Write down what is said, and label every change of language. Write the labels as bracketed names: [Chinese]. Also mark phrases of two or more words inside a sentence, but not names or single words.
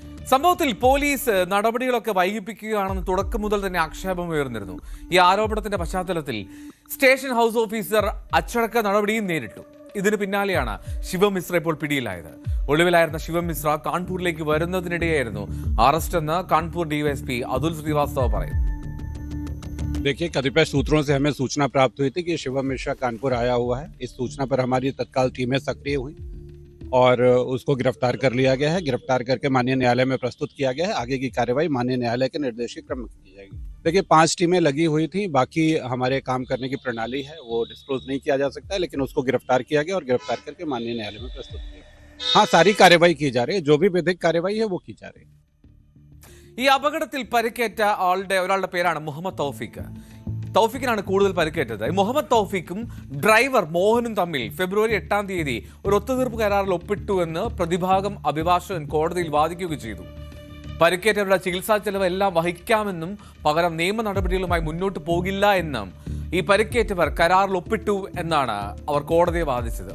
[Malayalam] സംഭവത്തിൽ പോലീസ് നടപടികളൊക്കെ വൈകിപ്പിക്കുകയാണെന്ന് തുടക്കം മുതൽ തന്നെ ആക്ഷേപം ഉയർന്നിരുന്നു. ഈ ആരോപണത്തിന്റെ പശ്ചാത്തലത്തിൽ സ്റ്റേഷൻ ഹൗസ് ഓഫീസർ അച്ചടക്ക നടപടിയും നേരിട്ടു. ഇതിന് പിന്നാലെയാണ് ശിവമിശ്ര ഇപ്പോൾ പിടിയിലായത്. ഒളിവിലായിരുന്ന ശിവമിശ്ര കാൺപൂരിലേക്ക് വരുന്നതിനിടെയായിരുന്നു അറസ്റ്റ് എന്ന് കാൺപൂർ ഡിവൈഎസ്പി അതുൽ श्रीवास्तव പറയുന്നു. [Hindi] देखिए, कतिपय सूत्रों से हमें सूचना प्राप्त हुई थी कि शिवम मिश्रा कानपुर आया हुआ है। इस सूचना पर हमारी तत्काल टीमें सक्रिय हुई और उसको गिरफ्तार कर लिया गया है। गिरफ्तार करके माननीय न्यायालय में प्रस्तुत किया गया है। आगे की कार्यवाही माननीय न्यायालय के निर्देश के क्रम में की जाएगी। देखिए, 5 टीमें लगी हुई थी। बाकी हमारे काम करने की प्रणाली है वो डिस्क्लोज नहीं किया जा सकता है, लेकिन उसको गिरफ्तार किया गया और गिरफ्तार करके माननीय न्यायालय में प्रस्तुत किया। हाँ, सारी कार्यवाही की जा रही है। जो भी विधिक कार्यवाही है वो की जा रही है। [Malayalam] ഈ അപകടത്തിൽ പരിക്കേറ്റ ഒരാളുടെ പേരാണ് മുഹമ്മദ് തൗഫീഖ്. തൗഫീഖിനാണ് കൂടുതൽ പരിക്കേറ്റത്. മുഹമ്മദ് തൗഫീഖും ഡ്രൈവർ മോഹനും തമ്മിൽ ഫെബ്രുവരി 8-ാം തീയതി ഒരു ഒത്തുതീർപ്പ് കരാറിൽ ഒപ്പിട്ടുവെന്ന് പ്രതിഭാഗം അഭിഭാഷകൻ കോടതിയിൽ വാദിക്കുകയും ചെയ്തു. പരിക്കേറ്റവരുടെ ചികിത്സാ ചെലവ് എല്ലാം വഹിക്കാമെന്നും പകരം നിയമ നടപടികളുമായി മുന്നോട്ട് പോകില്ല എന്നും ഈ പരിക്കേറ്റവർ കരാറിൽ ഒപ്പിട്ടു എന്നാണ് അവർ കോടതിയെ വാദിച്ചത്.